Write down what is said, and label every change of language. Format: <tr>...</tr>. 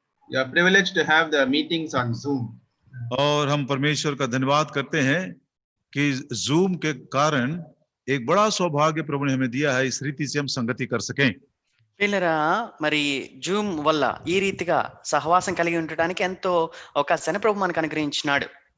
<en>You are privileged to have the meetings on Zoom.</en> <hi>और हम परमेश्वर का धन्यवाद करते हैं कि जूम के कारण एक बड़ा सौभाग्य प्रभु ने हमें दिया है, इस रीति से हम संगति कर सकें.</hi> <te>వీళ్ళరా మరి జూమ్ వల్ల ఈ రీతిగా సహవాసం కలిగి ఉండటానికి ఎంతో అవకాశాన్ని ప్రభు మనకు అనుగ్రహించినాడు.</te>